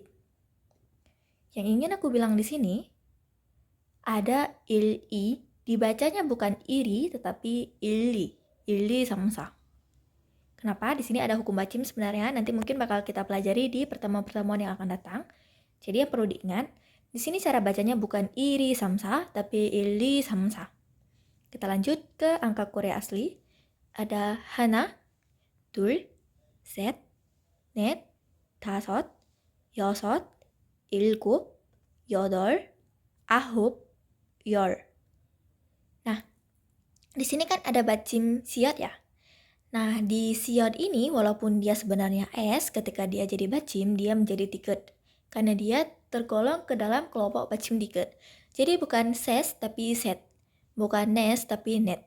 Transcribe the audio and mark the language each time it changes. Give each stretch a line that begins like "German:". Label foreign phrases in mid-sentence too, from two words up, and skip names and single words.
Indonesian: Yang ingin aku bilang di sini, ada i, dibacanya bukan iri tetapi ili samsa. Kenapa? Di sini ada hukum bacim sebenarnya, nanti mungkin bakal kita pelajari di pertemuan-pertemuan yang akan datang. Jadi yang perlu diingat, di sini cara bacanya bukan iri samsa, tapi ili samsa. Kita lanjut ke angka Korea asli.
Korean: Ada hana, 둘, 셋, 넷, 다섯, 여섯, 일곱, 여덟, 아홉, 열.
Indonesian: Nah, di sini kan ada bacim siot ya. Nah, di siot ini walaupun dia sebenarnya S, ketika dia jadi bacim, dia menjadi tiket. Karena dia tergolong ke dalam kelompok bacim tiket. Jadi bukan ses tapi set. Bukan nes tapi net.